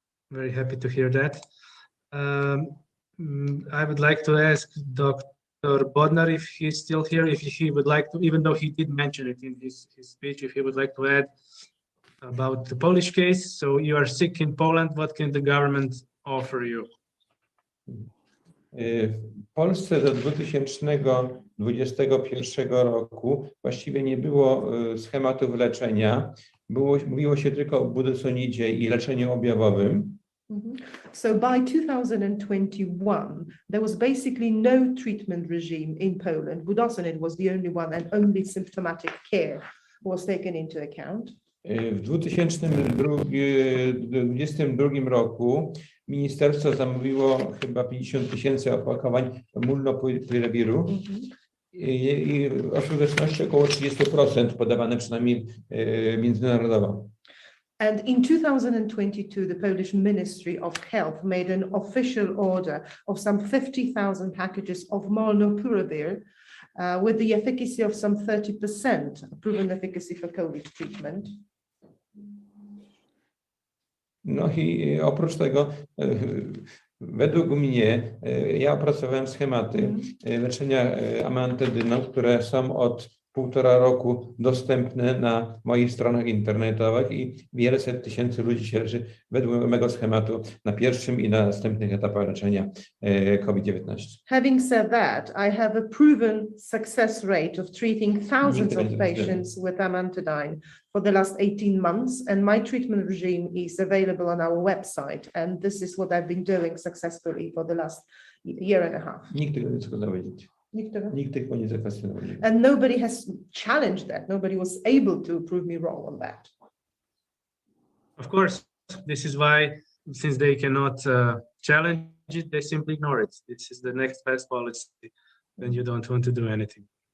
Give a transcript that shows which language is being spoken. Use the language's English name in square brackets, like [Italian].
[English] Very happy to hear that. I would like to ask Dr. Bodnar if he's still here, if he would like to, even though he did mention it in his speech, if he would like to add about the Polish case. So you are sick in Poland, what can the government offer you? [Polish] W Polsce do 2021 roku właściwie nie było schematów leczenia. Mówiło się tylko o budosonidzie i leczeniu objawowym. [English] So by 2021, there was basically no treatment regime in Poland. Budosonide was the only one and only symptomatic care was taken into account. [Polish] W 2022 roku ministerstwo zamówiło chyba 50 000 opakowań molnupireviru i o skuteczności około 30% podawane przynajmniej międzynarodowo. [English] And in 2022, the Polish Ministry of Health made an official order of some 50,000 packages of molnupiravir with the efficacy of some 30%, proven efficacy for COVID treatment. [Polish] No i oprócz tego, według mnie, ja opracowałem schematy leczenia amantedyną, które są od 1,5 roku dostępne na moich stronach internetowych i wiele set tysięcy ludzi się leczy według mego schematu na pierwszym i na następnych etapach leczenia COVID-19. [English] Having said that, I have a proven success rate of treating thousands of patients with amantadine for the last 18 months, and my treatment regime is available on our website, and this is what I've been doing successfully for the last year and a half. [Polish] Nikt tego nie chce dowiedzieć. Nikt tego nie zakwestionował. [English] And nobody has challenged that. Nobody was able to prove me wrong on that. Of course, this is why, since they cannot challenge it, they simply ignore it. This is the next best policy, then you don't want to do anything.